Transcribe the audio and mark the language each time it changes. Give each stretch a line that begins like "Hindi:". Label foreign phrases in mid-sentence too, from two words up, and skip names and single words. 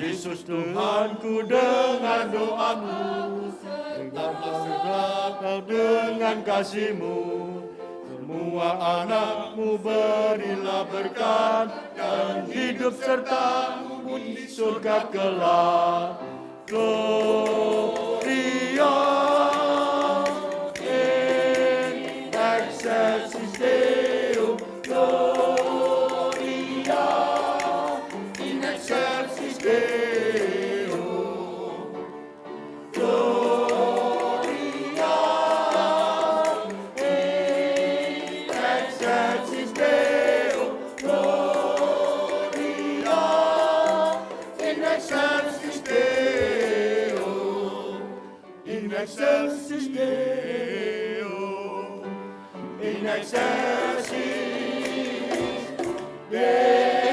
Indonesian: Yesus Tuhanku dengan doamu, tetaplah kau dengan kasih-Mu. Semua anak-Mu berilah berkat dan hidup serta-Mu di surga kelak.
Latin: Gloria in excelsis Deo, Gloria in excelsis Deo, Gloria in excelsis Deo, Gloria in excelsis Deo, in excelsis Deo, in excelsis Deo.